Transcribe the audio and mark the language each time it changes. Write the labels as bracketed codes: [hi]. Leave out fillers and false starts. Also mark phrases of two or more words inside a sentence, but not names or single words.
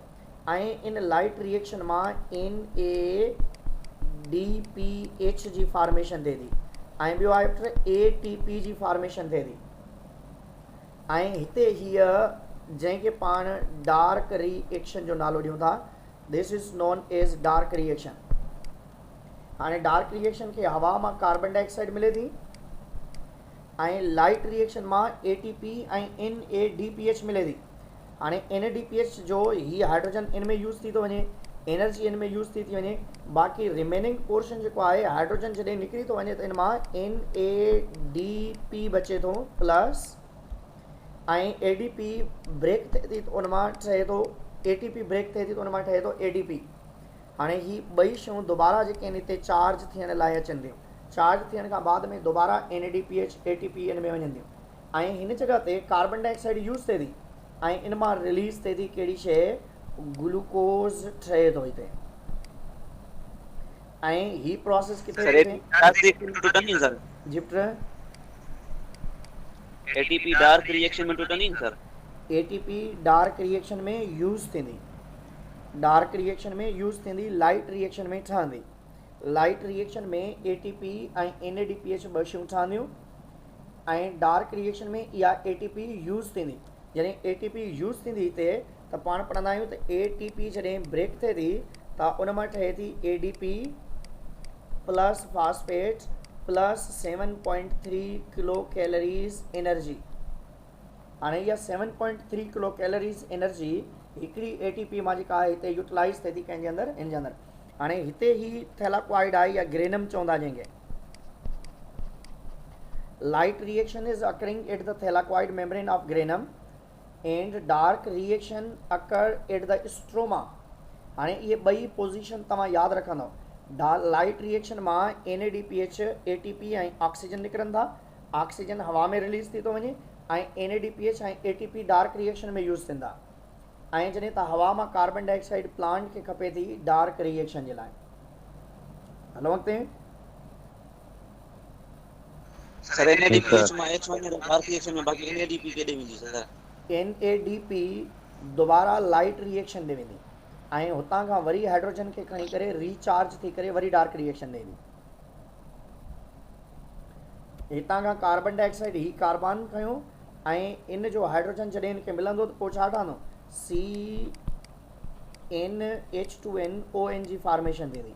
[sd] ऐं इन [en] light reaction [sd] मां NADPH जी फॉर्मेशन थिए थी ऐं ॿियो आहे ATP जी फॉर्मेशन थिए थी। ऐं हिते हीअ जंहिंखे पाण [en] dark reaction [sd] जो नालो ॾियूं था, [en] This is known as dark reaction. [sd] हाणे [en] dark reaction [sd] खे हवा मां [en] carbon dioxide [sd] मिले थी ऐं [en] light reaction [sd] मां ATP ऐं NADPH मिले थी। हाणे NADPH जो ही हाइड्रोजन इन में यूज़ थी थो वञे, एनर्जी इन में यूज़ थी वञे। बाक़ी [en] remaining portion [sd] जेको आहे हाइड्रोजन जॾहिं निकिरी थो वञे त इन मां NADP बचे थो प्लस ऐं ADP ब्रेक थिए थी त उन मां ठहे थो ATP ब्रेक थिए थी त उन मां ठहे थो ADP। हाणे ही ॿई शयूं दोबारा जेके आहिनि हिते चार्ज थियण लाइ अचनि थियूं, चार्ज थियण खां बाद में दोबारा NADPH ATP इन में वञनि थियूं ऐं हिन जॻह ते [en] carbon dioxide [sd] यूज़ थिए थी ऐं इन मां रिलीज़ थिए थी कहिड़ी शइ, ग्लूकोज़ ठहे थो हिते। ऐं ही प्रोसेस किथे सर थिए? [en] dark reaction [ur] میں ٹوٹن نہیں سر, जिप्टर ATP [en] dark reaction [ur] میں ٹوٹن نہیں سر. [sd] ATP [en] dark reaction [sd] में यूज़ थींदी, [en] dark reaction [sd] में यूज़ थींदी, [en] light reaction [sd] में ठहंदी। [en] light reaction [sd] में ATP ऐं NADPH ॿ शयूं ठहंदियूं ऐं [en] dark reaction [sd] में इहा ATP यूज़ थींदी। जॾहिं ATP यूज़ थींदी हिते त पाण पढ़ंदा आहियूं त ATP जॾहिं ब्रेक थिए थी त उन मां ठहे थी ADP [en] plus phosphate plus 7.3 kilo calories energy. [sd] हाणे इहा [en] 7.3 kilo calories energy [sd] हिकिड़ी ATP मां जेका आहे हिते यूटिलाइज़ थिए थी कंहिंजे अंदरि, इन जे अंदरि। हाणे हिते ही थैलाक्वाइड आहे या ग्रेनम चवंदा जंहिंखे। [en] Light reaction is occurring at the thylakoid membrane of granum and dark reaction occur at the stroma. [sd] हाणे इहे ॿई पोजीशन तव्हां यादि रखंदव। [en] light reaction [sd] मां NADPH ATP ऐं ऑक्सीजन निकिरनि था, ऑक्सीजन हवा में रिलीज़ थी थो वञे ऐं NADPH ऐं ATP [en] dark reaction [sd] में यूज़ थींदा। ऐं जॾहिं त हवा मां [en] carbon dioxide [sd] प्लांट खे खपे थी [en] dark reaction [sd] जे लाइ। हलो अॻिते। सर NADPH में H1 [en] dark reaction [sd] में, बाकी NADP केॾे वेंदी सर? NADP दोबारा [en] light reaction [sd] ॾे वेंदी ऐं हुतां खां वरी हाइड्रोजन खे खणी करे रीचार्ज थी करे वरी [en] dark reaction [sd] ॾे ईंदी। हितां खां [en] carbon dioxide [sd] ही कार्बन खयो ऐं इन जो हाइड्रोजन जॾहिं इनखे मिलंदो त पोइ छा ठहंदो, CnH2nOn जी फॉर्मेशन थींदी।